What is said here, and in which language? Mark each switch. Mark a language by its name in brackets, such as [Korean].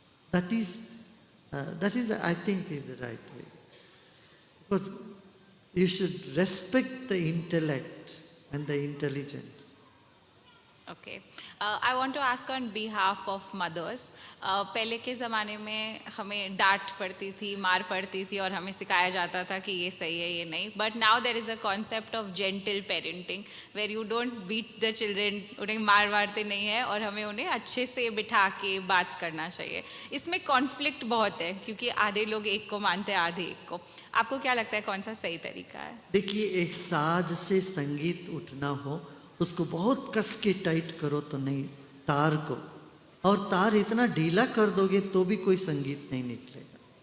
[English] That is, I think, is the right way. Because you should respect the intellect and the intelligence. Okay. I want to ask on behalf of mothers. [Hindi] पहले के ज़माने में हमें डांट पड़ती थी, मार पड़ती थी और हमें सिखाया जाता था कि ये सही है, ये नहीं. [English] But now there is a concept of gentle parenting where you don't beat the children, [Hindi] उन्हें मारते नहीं है और हमें उन्हें अच्छे से बिठा के बात करना चाहिए. इसमें conflict बहुत है क्योंकि आधे लोग एक को मानते हैं, आधे एक को. आपको क्या लगता है कौन सा सही तरीका है? देखिए, एक साज से संगीत उठना हो, उसको बहुत कस के टाइट करो तो नहीं, तार को, और तार इतना ढीला कर दोगे तो भी कोई संगीत नहीं निकलेगा.